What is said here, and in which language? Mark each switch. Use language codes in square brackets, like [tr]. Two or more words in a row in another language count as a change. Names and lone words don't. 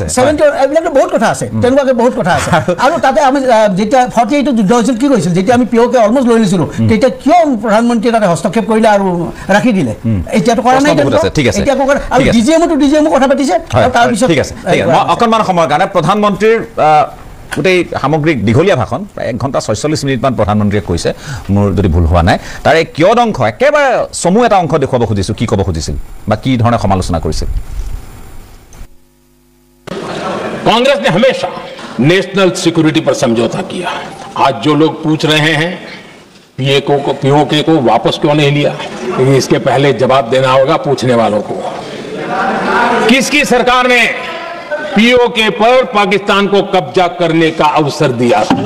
[as] 70 এইবিলাকতো বহুত কথা আছে তেনেকুৱাকৈ বহুত কথা আছে আৰু তাতে আমি যেতিয়া 48 যুদ্ধ হৈছিল কি কৈছিল যেতিয়া আমি পিঅ'কে অলমষ্ট লৈ লৈছিলোঁ তেতিয়া কিয় প্ৰধানমন্ত্ৰীয়ে তাতে হস্তক্ষেপ কৰিলে আৰু ৰাখি দিলে এতিয়াতো কৰা নাই এতিয়া আৰু ডিজিএমো কথা পাতিছে তাৰপিছত ঠিক আছে অকণমান সময়ৰ কাৰণে প্ৰধানমন্ত্ৰীৰ গোটেই সামগ্ৰিক দীঘলীয়া ভাষণ 1 ঘণ্টা 46 মিনিটমান প্ৰধানমন্ত্ৰীয়ে কৈছে মোৰ যদি ভুল হোৱা নাই তাৰে কিয় অংশ একেবাৰে চমু এটা অংশ দেখুৱাব খুজিছোঁ কি ক'ব খুজিছিল বা কি ধৰণে সমালোচনা কৰিছিল [hi] कांग्रेस ने हमेशा [en] national security [hi] पर समझौता किया आज जो लोग पूछ रहे हैं पीओके को वापस क्यों नहीं लिया इसके पहले जवाब देना होगा पूछने वालों को किसकी सरकार ने पीओके पर पाकिस्तान को कब्जा करने का अवसर दिया